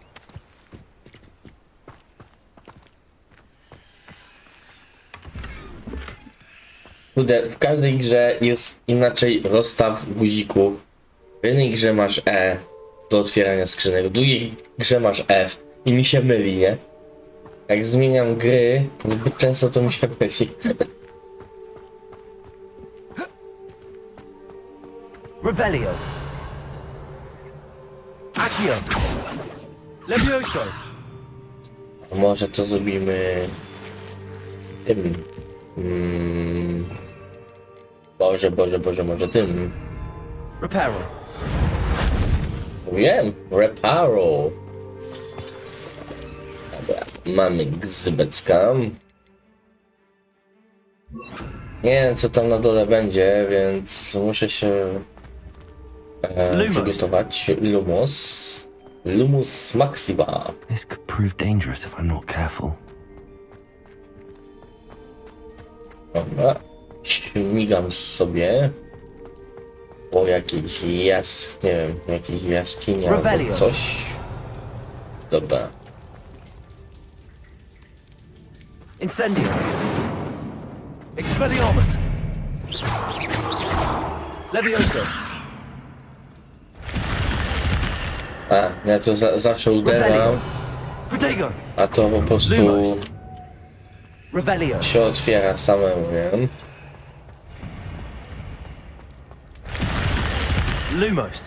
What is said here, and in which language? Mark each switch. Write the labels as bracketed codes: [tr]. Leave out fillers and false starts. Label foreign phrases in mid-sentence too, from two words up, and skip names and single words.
[pl] Kurde, w każdej grze jest inaczej rozstaw guzików. W jednej grze masz E do otwierania skrzynek, w drugiej grze masz F i mi się myli, nie? Jak zmieniam gry, zbyt często to mi się myli. Revelio. Accio. Levioso. Może to zrobimy tym. Boże, może tym. Reparo. Wiem, reparo. Dobra, mamy gzybecka. Nie wiem co tam na dole będzie, więc muszę się przygotować. Lumos Maxima. [en] This could prove dangerous if I'm not careful. [pl] Dobra, śmigam sobie po jakiejś nie wiem, jakiejś jaskini albo coś. Dobra. Incendio. Expelliarmus. Levioso. A, ja to zawsze uderam, Revelio. Protego. a to po prostu Lumos. Revelio. się otwiera samemu, nie? Lumos.